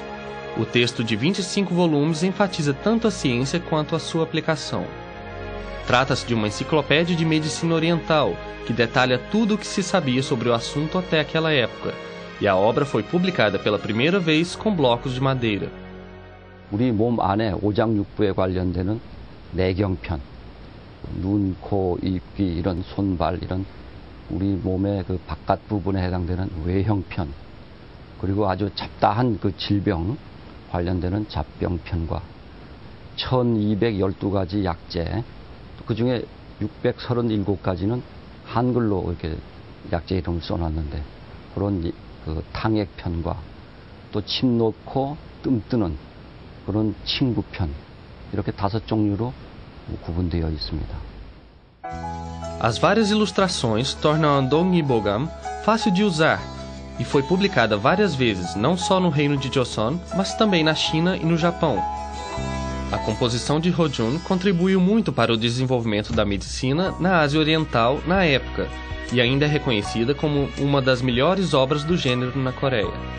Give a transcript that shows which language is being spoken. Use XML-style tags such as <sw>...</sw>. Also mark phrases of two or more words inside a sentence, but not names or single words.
<pt>O texto de 25 volumes enfatiza tanto a ciência quanto a sua aplicação. Trata-se de uma enciclopédia de medicina oriental, que detalha tudo o que se sabia sobre o assunto até aquela época, e a obra foi publicada pela primeira vez com blocos de madeira.</pt> <ko>우리 몸 안에 오장육부에 관련되는 내경편, 눈, 코, 입, 귀 이런 손발 이런 우리 몸의 그 바깥 부분에 해당되는 외형편, 그리고 아주 잡다한 그 질병 관련되는 잡병편과 1212가지 약재, 그 중에 637가지는 한글로 이렇게 약재 이름을 써놨는데 그런 그 탕액편과 또 침 놓고 뜸 뜨는 그런 친구편, 이렇게 5종류로 구분되어 있습니다.</ko> <pt>As várias ilustrações tornam a Dongyibogam fácil de usar e foi publicada várias vezes, não só no reino de Joseon, mas também na China e no Japão. A composição de Ho-jun contribuiu muito para o desenvolvimento da medicina na Ásia Oriental na época e ainda é reconhecida como uma das melhores obras do gênero na Coreia.</pt>